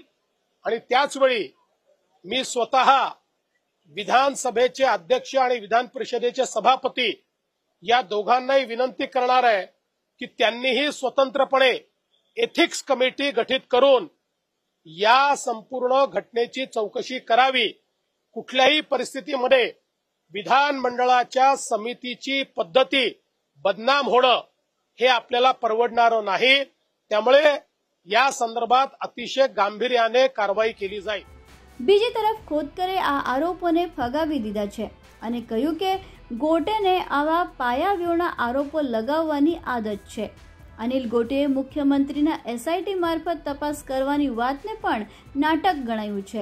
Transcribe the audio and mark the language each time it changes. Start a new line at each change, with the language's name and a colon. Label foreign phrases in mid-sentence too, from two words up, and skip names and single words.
Marathi: आणि त्याच वेळी मी स्वतः विधानसभेचे अध्यक्ष आणि विधान परिषदेचे सभापती या दोघांनाही विनंती करणार आहे की त्यांनीही स्वतंत्रपणे
English: ethics committee
Marathi: गठीत करून या संपूर्ण घटनेची चौकशी करावी। कुठल्याही परिस्थितीमध्ये विधानमंडळाच्या समितीची पद्धती बदनाम होणं हे आपल्याला परवडणार नाही। त्यामुळे या संदर्भात अतिशय गांभीर्याने कारवाई केली जाईल।
Gujarati: બીજી તરફ ખોતકરે આ આરોપોને ફગાવી દીધા છે અને કહ્યું કે ગોટેને આવા પાયાવ્યોના આરોપો લગાવવાની આદત છે। અનિલ ગોટેએ મુખ્યમંત્રીના એસઆઈટી મારફત તપાસ કરવાની વાતને પણ નાટક ગણાવ્યું છે।